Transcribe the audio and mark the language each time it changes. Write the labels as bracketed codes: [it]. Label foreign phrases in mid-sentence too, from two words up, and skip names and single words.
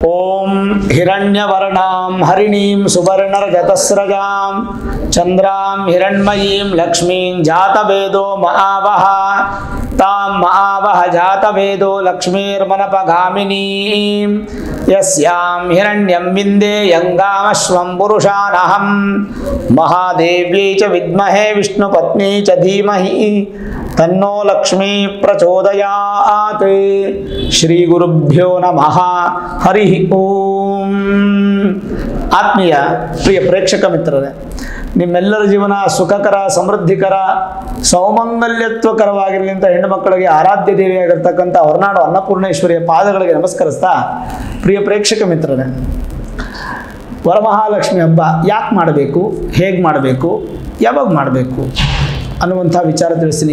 [sa] ॐ हिरण्यवर्णां हरिणीं सुवर्णरजतस्रजां चन्द्रां हिरण्मयीं लक्ष्मीं जातवेदो महावह तां महावह जातवेदो लक्ष्मीर्मनपगामिनीं यस्यां हिरण्यं विन्देयंगामश्वं पुरुषानहं महादेव्यै च विद्महे विष्णुपत्नि च धीमहि तन्नो लक्ष्मी प्रचोदयात्. श्री गुरुभ्यो नमः। हरि ॐ. [kn] ಆತ್ಮೀಯ ಪ್ರಿಯ ಪ್ರೇಕ್ಷಕ ಮಿತ್ರರೇ, ನಿಮ್ಮೆಲ್ಲರ ಜೀವನ ಸುಖಕರ, ಸಮೃದ್ಧಿಕರ, ಸೌಮಂಗಲ್ಯತ್ವಕರವಾಗಿರಲಿ ಅಂತ ಹೆಣ್ಣು ಮಕ್ಕಳಿಗೆ ಆರಾಧ್ಯ ದೇವಿಯಾಗಿರ್ತಕ್ಕಂಥ ಹೊರನಾಡು ಅನ್ನಪೂರ್ಣೇಶ್ವರಿಯ ಪಾದಗಳಿಗೆ ನಮಸ್ಕರಿಸ್ತಾ, ಪ್ರಿಯ ಪ್ರೇಕ್ಷಕ ಮಿತ್ರರೇ, ವರಮಹಾಲಕ್ಷ್ಮಿ ಹಬ್ಬ ಯಾಕೆ ಮಾಡಬೇಕು, ಹೇಗೆ ಮಾಡಬೇಕು, ಯಾವಾಗ ಮಾಡಬೇಕು ಅನ್ನುವಂಥ ವಿಚಾರ ತಿಳಿಸ್ತೀನಿ.